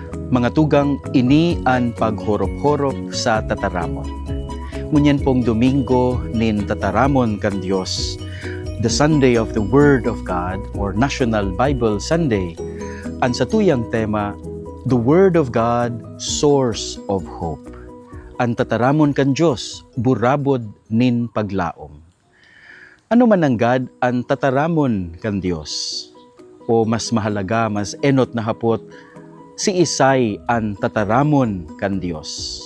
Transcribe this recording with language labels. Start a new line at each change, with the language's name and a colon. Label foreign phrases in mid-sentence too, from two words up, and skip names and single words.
Bikol: Mga tugang ini an paghorop-horop sa tataramon. Ngunyan pong Domingo nin tataramon kan Dios,
English: the Sunday of the Word of God or National Bible Sunday,
Bikol: ang satuyang tema,
English: the Word of God, Source of Hope.
Bikol: Ang tataramon kan Dios, burabod nin paglaom. Ano man ang God ang tataramon kan Dios? O mas mahalaga, mas enot na hapot, si Isay ang tataramon kan Dios.